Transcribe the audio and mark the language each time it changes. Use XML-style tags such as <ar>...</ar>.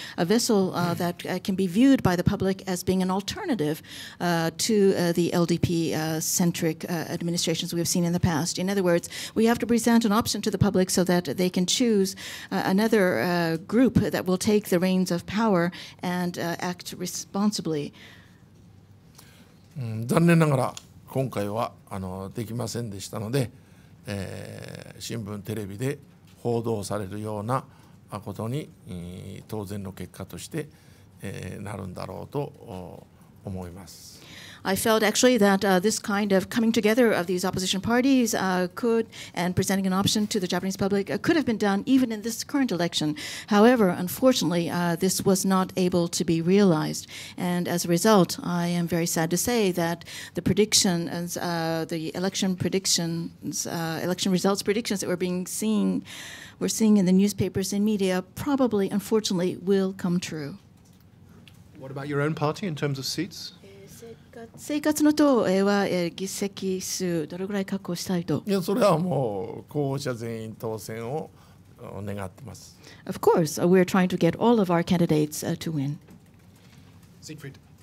<en>A vessel that can be viewed by the public as being an alternative to the LDP-centric administrations we have seen in the past. In other words, we have to present an option to the public so that they can choose another group that will take the reins of power and act responsibly.</en> <ja>残念ながら今回はできませんでしたので、新聞テレビで報道されるようなことに当然の結果として、なるんだろうと思います。</ja> <en>I felt actually that this kind of coming together of these opposition parties could, and presenting an option to the Japanese public, could have been done even in this current election. However, unfortunately, this was not able to be realized. And as a result, I am very sad to say that the predictions, the election predictions, election results predictions that we're seeing in the newspapers and media probably, unfortunately, will come true. What about your own party in terms of seats?</en> <ja>生活の党は議席数どれぐらい確保したいと。いや、それはもう候補者全員当選を願ってます。</ja> <en>Of course, we're trying to get all of our candidates to win. Siegfried,</en>